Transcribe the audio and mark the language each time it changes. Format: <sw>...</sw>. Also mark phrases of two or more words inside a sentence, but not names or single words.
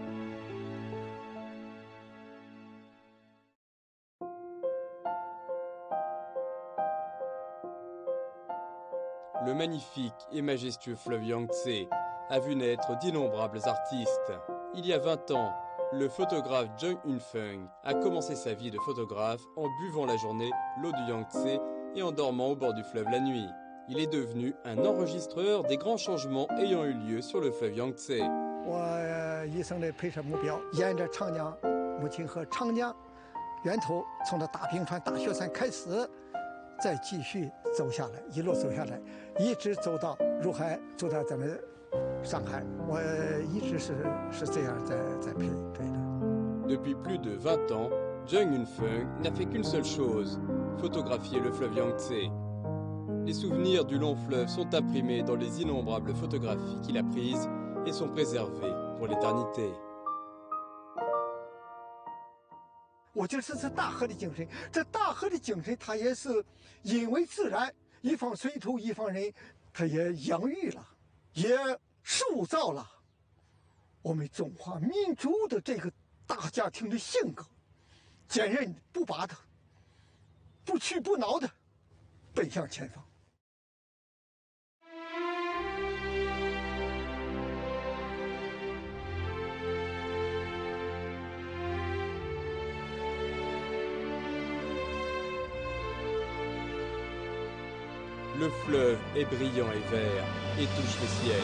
<fr>Le magnifique et majestueux fleuve Yangtze a vu naître d'innombrables artistes. Il y a 20 ans, le photographe Zheng Yunfeng a commencé sa vie de photographe en buvant la journée l'eau du Yangtze et en dormant au bord du fleuve la nuit. Il est devenu un enregistreur des grands changements ayant eu lieu sur le fleuve Yangtze.</fr> <zh>我一生的拍摄目标，沿着长江母亲河长江源头，从这大冰川、大雪山开始，再继续走下来，一路走下来，一直走到入海，走到咱们上海。我一直是这样在拍的。</zh> <fr>Depuis plus de 20 ans, Zheng Yunfeng n'a fait qu'une seule chose, photographier le fleuve Yangtze. Les souvenirs du long fleuve sont imprimés dans les innombrables photographies qu'il a prises et sont préservés pour l'éternité.</fr> <zh>我觉得这是大河的精神，这大河的精神，它也是因为自然，一方水土一方人，它也养育了，也塑造了我们中华民族的这个大家庭的性格，坚韧不拔的，不屈不挠的，奔向前方。</zh> <fr>Le fleuve est brillant et vert et touche le ciel.</fr>